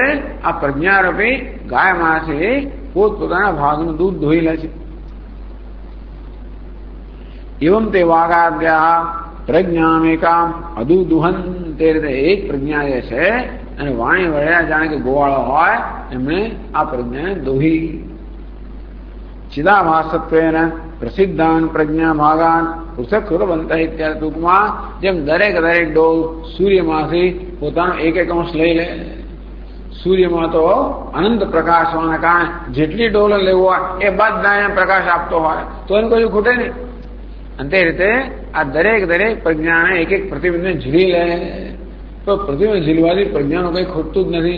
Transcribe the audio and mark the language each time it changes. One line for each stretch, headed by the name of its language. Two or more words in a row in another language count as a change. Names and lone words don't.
Gujarati: આ પ્રજ્ઞારૂપી ગાયમાંથી પોતાના ભાગનું દૂધ ધોઈ લે છે.
Sanskrit: एवम ते वाघाद्या प्रज्ञामेकाम अदुदुहन.
Gujarati: તે રીતે એક પ્રજ્ઞા જે છે અને વાણી વળ્યા જાણે કે ગોવાળો હોય એમણે આ પ્રજ્ઞાને દોહી.
Sanskrit: चिदाभासत्वेन प्रसिद्धान प्रज्ञा भागान पृथक कृतवन्तः इत्यादि
Gujarati: ટૂંકમાં જેમ દરેક ડોલ સૂર્યમાંથી પોતાનો એક અંશ લઈ લે. સૂર્યમાં તો અનંત પ્રકાશ હોવાના કારણે જેટલી ડોલ લેવો હોય એ બધાને પ્રકાશ આપતો હોય તો એનું કશું ખૂટે નહીં. અને તે રીતે આ દરેક પ્રજ્ઞાને એક પ્રતિબિંબને ઝીલી લે તો પ્રતિબિંબ ઝીલવાથી પ્રજ્ઞાનું કંઈ ખૂટતું જ નથી.